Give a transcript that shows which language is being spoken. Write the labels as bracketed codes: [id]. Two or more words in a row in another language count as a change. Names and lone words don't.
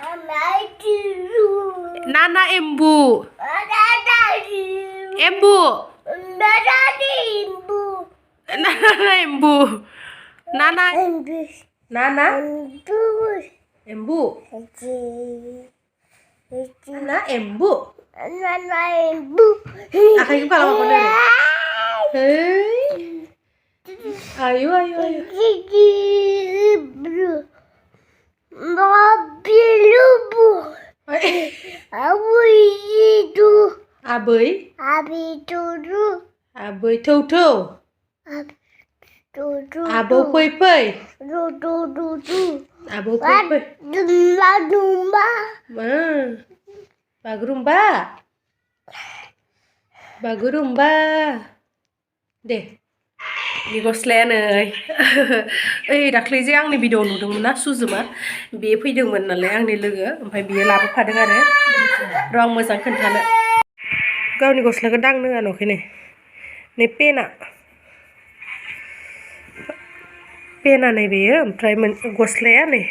[brx] नाना एम्बु एम्बु नाना एम्बु नाना नाना एम्बु ना एम्बु आखाइखौ खालामाखौ नो ayo ayo ayo abai abai tau tau abau fai fai abau fai fai bagurumba deh ini गस्लाया नै ओइ दाख्लै जे आंनि भिडिअ नुदोंमोन ना सुजुमा बे फैदोंमोन नालाय आंनि लोगो ओमफ्राय बियो लाबोफादों आरो र' आं मोजां खोन्थानो गावनि गस्लाखौ दांनो होआ नुवाखै नै पेना नै बेयो ओमफ्राय गस्लाया